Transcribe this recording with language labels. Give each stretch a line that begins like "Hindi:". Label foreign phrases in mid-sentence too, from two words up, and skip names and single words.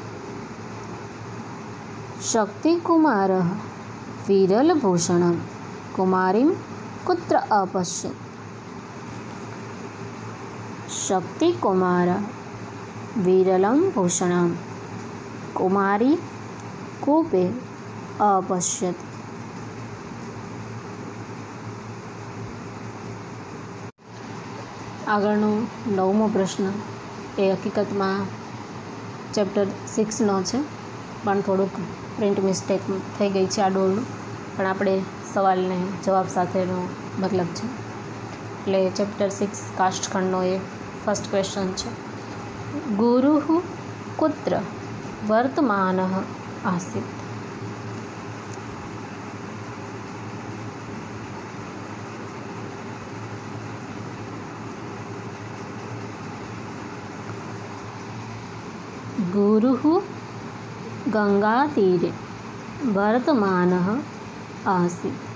Sanskrit: शक्तिकुमारः विरलभूषणं कुमारीं कुत्र अपश्यत्। शक्तिकुमारः विरलं भूषणं कुमारी कूपे अपश्यत्।
Gujarati: આગળનો 9મો પ્રશ્ન એ હકીકતમાં ચેપ્ટર 6નો છે, પણ થોડુંક
English: print mistake
Gujarati: થઈ ગઈ છે આ ડોળનું, પણ આપણે સવાલને જવાબ સાથેનો મતલબ છે. એટલે ચેપ્ટર 6 કાષ્ઠખંડનો એ
English: first question
Gujarati: છે.
Sanskrit: ગુરુઃ કુત્ર વર્તમાનઃ આસીત. गुरुः गंगातीरे वर्तमानः आसीत्.